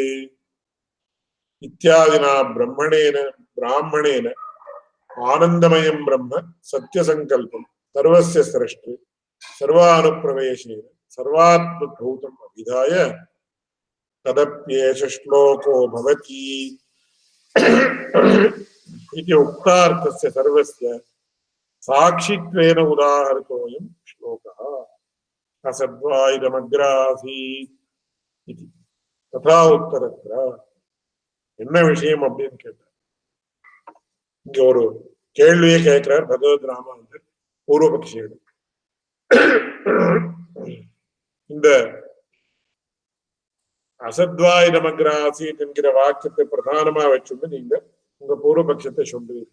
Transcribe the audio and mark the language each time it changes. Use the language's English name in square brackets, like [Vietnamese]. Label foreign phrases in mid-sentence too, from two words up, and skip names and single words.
[Sanskrit] इत्यादिना ब्राह्मणेन आनन्दमयं ब्रह्म सत्यसङ्कल्पं सर्वस्य सृष्टि सर्वानुप्रवेशेन सर्वात्मभूतम् अभिधाय तदप्येष श्लोको भवति इति उक्तार्थस्य सर्वस्य साक्षित्वेन उदाहरितोऽयं श्लोकः असद्वाइदमग्रासीत् इति तथा उत्तरत्र. [Tamil] என்ன விஷயம் அப்படின்னு கேட்டார். இங்க ஒரு கேள்வியை கேட்கிறார் பகவத் ராமானுஜர் பூர்வபக்ஷியிடம். இந்த அசத்வாயிதமக்ராசீத் என்கிற வாக்கியத்தை பிரதானமா வச்சுட்டு நீங்க உங்க பூர்வபட்சத்தை சொல்றீங்க.